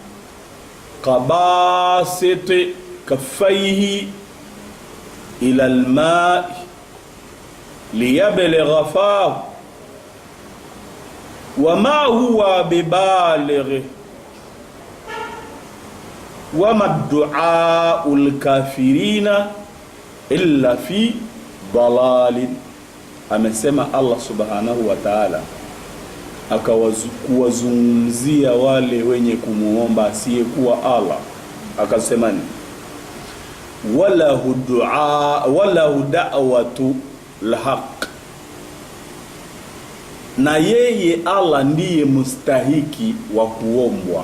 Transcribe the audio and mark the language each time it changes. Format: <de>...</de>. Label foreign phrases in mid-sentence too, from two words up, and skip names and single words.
<ar>كباسط كفيه إلى الماء ليبلغ فاه وما هو ببالغه وما الدعاء الكافرين إلا في ضلال.</ar> <sw>Amesema Allah</sw> <ar>سبحانه وتعالى</ar> <sw>akawazukuwazungumzia wale wenye kumuomba asiyekuwa Allah, akasema ni</sw> <ar>ولا دعوة لحق,</ar> <sw>na yeye Allah ndiye mustahiki wa kuombwa.</sw>